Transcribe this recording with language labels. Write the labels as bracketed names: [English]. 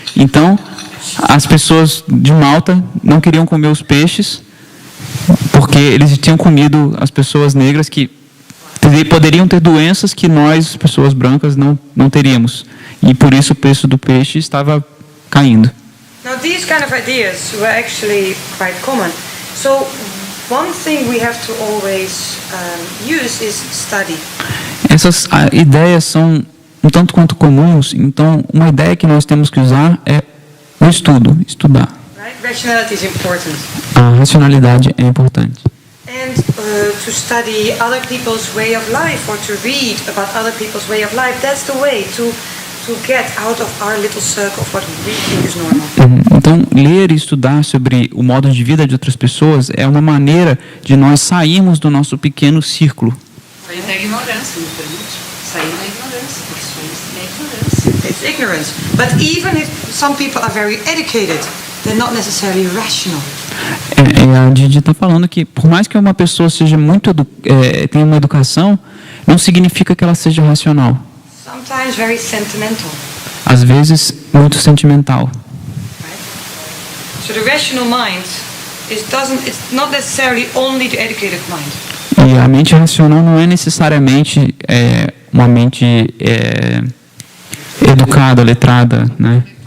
[Portuguese] Então as pessoas de Malta não queriam comer os peixes porque eles tinham comido as pessoas negras que poderiam ter doenças que nós, pessoas brancas, não teríamos. E por isso o preço do peixe estava caindo. [English] Now these kind of ideas were actually quite common. So one thing we have to always use is study. [Portuguese] Essas ideias são um tanto quanto comuns, então uma ideia que nós temos que usar é o estudo, estudar. [English] Right? Rationality is important. [Portuguese] A racionalidade é importante. [English] And to study other people's way of life or to read about other people's way of life, that's the way to get out of our little circle of what we think is normal. [Portuguese] Então, ler e estudar sobre o modo de vida de outras pessoas é uma maneira de nós sairmos do nosso pequeno círculo. Sair da ignorância, me permite? Sair da ignorância, porque isso é ignorância. [English] It's ignorance. But even if some people are very educated, they're not necessarily rational. [Portuguese] A Didi está falando que por mais que uma pessoa seja tenha uma educação, não significa que ela seja racional. [English] Sometimes very sentimental. [Portuguese] Às vezes muito sentimental. [English] Right? So the rational mind it's not necessarily only the educated mind. [Portuguese] E a mente racional não é necessariamente uma mente educada, letrada, né?